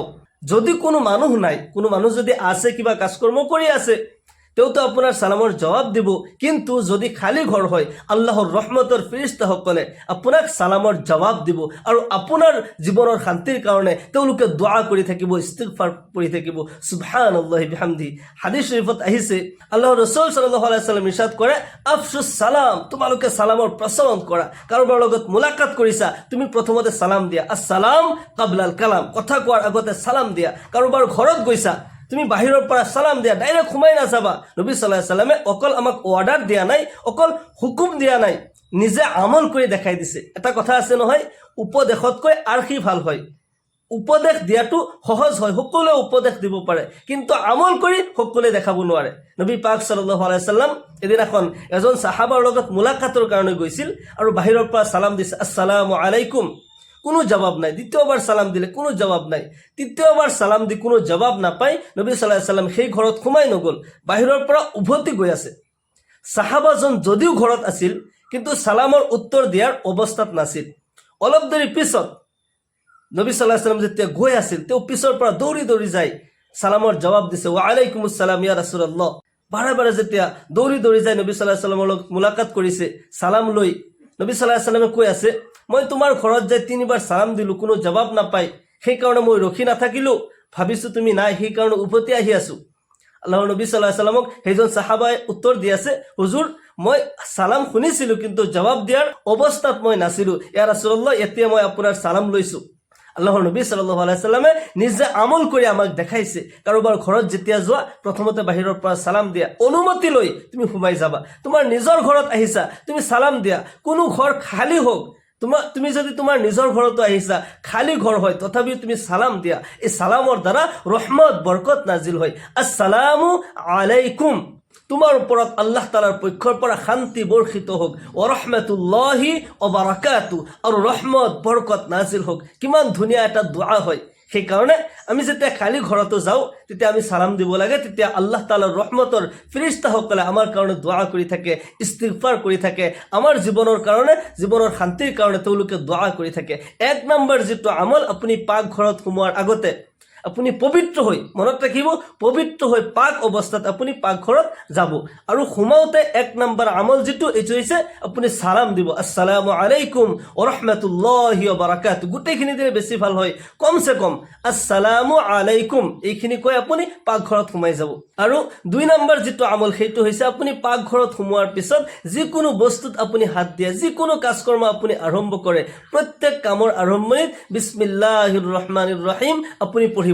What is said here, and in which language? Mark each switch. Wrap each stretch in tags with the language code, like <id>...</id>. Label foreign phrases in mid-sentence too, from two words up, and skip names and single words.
<as>যদি কোনো মানুহ নাই, কোনো মানুহ যদি আছে, কিবা কাজকৰ্ম কৰি আছে, তেওঁতো আপোনাৰ সালামৰ জবাব দিব। কিন্তু যদি খালী ঘৰ হয়, আল্লাহৰ ৰহমতৰ ফিৰিস্তাসকলে আপোনাক সালামৰ জবাব দিব আৰু আপোনাৰ জীৱনৰ শান্তিৰ কাৰণে তেওঁলোকে দোৱা কৰি থাকিব, ইস্তিগফাৰ কৰি থাকিব,</as> <ar>سبحان الله وبحمده.</ar> <as>হাদিস শৰীফত আহিছে, আল্লাহৰ ৰাসূল</as> <ar>صلى الله عليه وسلم</ar> <as>ইৰশাদ কৰে,</as> <ar>أفشوا السلام,</ar> <as>তোমালোকে সালামৰ প্ৰচলন কৰা। কাৰোবাৰ লগত মুলাকাত কৰিছা, তুমি প্ৰথমতে সালাম দিয়া,</as> <ar>السلام قبل الكلام,</ar> <as>কথা কোৱাৰ আগতে সালাম দিয়া। কাৰোবাৰ ঘৰত গৈছা, তুমি বাহিৰৰ পৰা সালাম দিয়া, ডাইৰেক্ট সোমাই নাযাবা। নবী</as> <ar>صلى الله عليه وسلم</ar> <as>অকল আমাক অৰ্ডাৰ দিয়া নাই, অকল হুকুম দিয়া নাই, নিজে আমল কৰি দেখাই দিছে। এটা কথা আছে নহয়, উপদেশতকৈ আৰ্হি ভাল হয়। উপদেশ দিয়াটো সহজ হয়, সকলোৱে উপদেশ দিব পাৰে, কিন্তু আমল কৰি সকলোৱে দেখাব নোৱাৰে। নবী পাক</as> <ar>صلى الله عليه وسلم</ar> <as>এদিনাখন এজন সাহাবাৰ লগত মুলাকাতৰ কাৰণে গৈছিল আৰু বাহিৰৰ পৰা সালাম দিছে,</as> <ar>السلام عليكم,</ar> <as>কোনো জবাব নাই। দ্বিতীয়বাৰ সালাম দিলে কোনো জবাব নাই। তৃতীয়বাৰ সালাম দি কোনো জবাব নাপাই নবী</as> <ar>صلى الله عليه وسلم</ar> <as>সেই ঘৰত সোমাই নগ'ল, বাহিৰৰ পৰা উভতি গৈ আছে। সাহাবাজন যদিও ঘৰত আছিল, কিন্তু সালামৰ উত্তৰ দিয়াৰ অৱস্থাত নাছিল। অলপ দেৰি পিছত নবী</as> <ar>صلى الله عليه وسلم</ar> <as>যেতিয়া গৈ আছিল, তেওঁ পিছৰ পৰা দৌৰি দৌৰি যায় সালামৰ জবাব দিছে,</as> <ar>وعليكم السلام يا رسول الله.</ar> <as>বাৰে বাৰে যেতিয়া দৌৰি দৌৰি যায় নবী</as> <ar>صلى الله عليه وسلم</ar> <as>লগত মুলাকাত কৰিছে, সালাম লৈ নবী</as> <ar>صلى الله عليه وسلم</ar> <as>কৈ আছে, মই তোমাৰ ঘৰত যাই 3বাৰ সালাম দিলোঁ, কোনো জবাব নাপায়, সেইকাৰণে মই ৰখি নাথাকিলোঁ, ভাবিছোঁ তুমি নাই, সেইকাৰণে উভতি আহি আছোঁ। আল্লাহৰ নবী</as> <ar>صلى الله عليه وسلم</ar> <as>সেইজন সাহাবাই উত্তৰ দি আছে, হুজুৰ মই সালাম শুনিছিলোঁ কিন্তু জবাব দিয়াৰ অৱস্থাত মই নাছিলোঁ,</as> <ar>يا رسول الله</ar> <as>এতিয়া মই আপোনাৰ সালাম লৈছোঁ। আল্লাহৰ নবী</as> <ar>صلى الله عليه وسلم</ar> <as>নিজে আমল কৰি আমাক দেখাইছে, কাৰোবাৰ ঘৰত যেতিয়া যোৱা প্ৰথমতে বাহিৰৰ পৰা সালাম দিয়া, অনুমতি লৈ তুমি সোমাই যাবা, তোমাৰ নিজৰ ঘৰত আহিছা তুমি সালাম দিয়া, কোনো ঘৰ খালী হোক, তুমি যদি তোমাৰ নিজৰ ঘৰতো আহিছা খালী ঘৰ হয় তথাপিও তুমি সালাম দিয়া, এই সালামৰ দ্বাৰা ৰহমত বৰকত নাজিল হয়।</as> <ar>السلام عليكم,</ar> <as>তোমাৰ ওপৰত আল্লাহ তাআলাৰ পক্ষৰ পৰা শান্তি বৰ্ষিত হোক,</as> <ar>ورحمة الله وبركاته,</ar> <as>আৰু ৰহমত বৰকত নাজিল হোক। কিমান ধুনীয়া এটা দুআ হয়। সেইকাৰণে আমি যেতিয়া খালী ঘৰতো যাওঁ তেতিয়া আমি সালাম দিব লাগে, তেতিয়া আল্লাহ তাআলাৰ ৰহমতৰ ফেৰেশতাসকলে আমাৰ কাৰণে দুআ কৰি থাকে, ইস্তিগফাৰ কৰি থাকে, আমাৰ জীৱনৰ কাৰণে, জীৱনৰ শান্তিৰ কাৰণে তেওঁলোকে দুআ কৰি থাকে। 1 নম্বৰ যিটো আমল, আপুনি পাকঘৰত সোমোৱাৰ আগতে আপুনি পবিত্ৰ হৈ, মনত ৰাখিব, পবিত্ৰ হৈ পাক অৱস্থাত আপুনি পাকঘৰত যাব, আৰু সোমাওতে 1 নম্বৰ আমল যিটো এইটো হৈছে আপুনি সালাম দিব,</as> <ar>السلام عليكم ورحمة الله وبركاته.</ar> <as>গোটেইখিনি দিলে বেছি ভাল হয়, কমসে কম</as> <ar>السلام عليكم</ar> <as>এইখিনি কৈ আপুনি পাকঘৰত সোমাই যাব। আৰু 2 নম্বৰ যিটো আমল সেইটো হৈছে আপুনি পাকঘৰত সোমোৱাৰ পিছত যিকোনো বস্তুত আপুনি হাত দিয়ে, যিকোনো কাজকৰ্ম আপুনি আৰম্ভ কৰে, প্ৰত্যেক কামৰ আৰম্ভণিত</as> <ar>بسم الله الرحمن الرحيم</ar> <as>আপুনি পঢ়িব।</as>